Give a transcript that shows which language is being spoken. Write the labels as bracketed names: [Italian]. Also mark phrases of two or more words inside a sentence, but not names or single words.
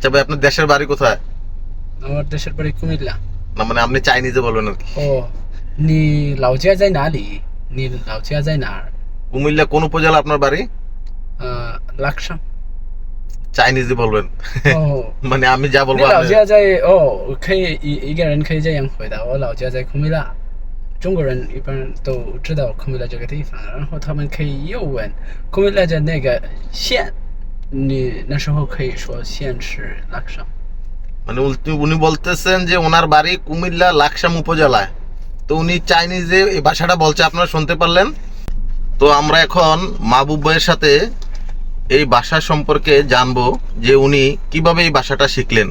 [Bangla] আচ্ছা ভাই, আপনার দেশের বাড়ি কোথায়? আমার দেশের বাড়ি কুমিল্লা। না মানে আপনি চাইনিজে বলবেন আর কি। [Chinese] ও, 你老家在哪里，你老家在哪 [Bangla] কুমিল্লা কোন উপজেলা আপনার বাড়ি? লাকসাম। চাইনিজে বলবেন। 哦， মানে আমি যা [Chinese] 你 [Bangla] বলবো [Chinese] 老 [Bangla] আপনি- [Chinese] 家在哦，可以一个人可以这样回答。我老家在库米拉，中国人一般都知道库米拉这个地方，然后他们可以又问库米拉的那个县，你那时候可以说县是拉克什。 [Bangla] মানে উনি বলতেছেন যে ওনার বাড়ি কুমিল্লা লাকসাম উপজেলায়। তো উনি চাইনিজে এই ভাষাটা বলছে, আপনারা শুনতে পারলেন। তো আমরা এখন মাহবুব ভাইয়ের সাথে এই ভাষা সম্পর্কে জানবো যে উনি কিভাবে এই ভাষাটা শিখলেন।